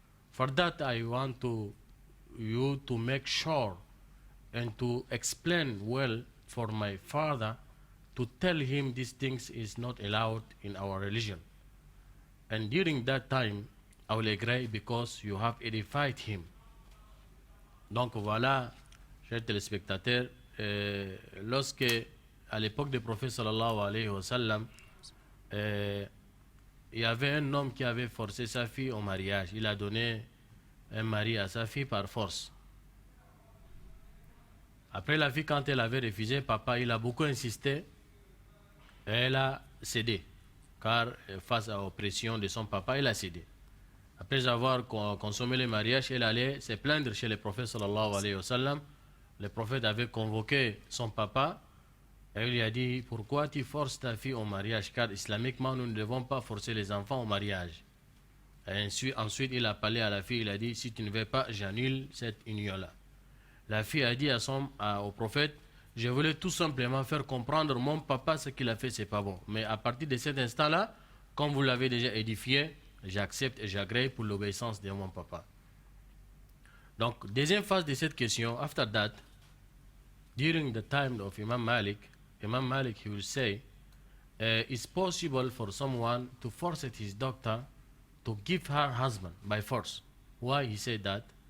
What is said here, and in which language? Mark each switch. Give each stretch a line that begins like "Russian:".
English: For that, I want you to make sure and to explain well for my father to tell him these things is not allowed in our religion. And during that time, I will agree because you have edified him.
French: Donc voilà, chers téléspectateurs, lorsque à l'époque du prophète sallallahu alayhi wa sallam, il y avait un homme qui avait forcé sa fille au mariage. Il a donné un mari à sa fille par force. Après la fille, quand elle avait refusé, papa, il a beaucoup insisté et elle a cédé. Car face à l'oppression de son papa, elle a cédé. Après avoir consommé le mariage, elle allait se plaindre chez le prophète sallallahu alayhi wa sallam. Le prophète avait convoqué son papa et il lui a dit, pourquoi tu forces ta fille au mariage? Car islamiquement, nous ne devons pas forcer les enfants au mariage. Et ensuite, il a parlé à la fille, il a dit, si tu ne veux pas, j'annule cette union-là. La fille a dit au prophète, je voulais tout simplement faire comprendre mon papa ce qu'il a fait, c'est pas bon. Mais à partir de cet instant-là, comme vous l'avez déjà édifié, j'accepte et j'agrée pour l'obéissance de mon papa. Donc, deuxième phase de cette question,
English: after that, during the time of Imam Malik, he will say, it's possible for someone to force his doctor to give her husband by force. Why he said that?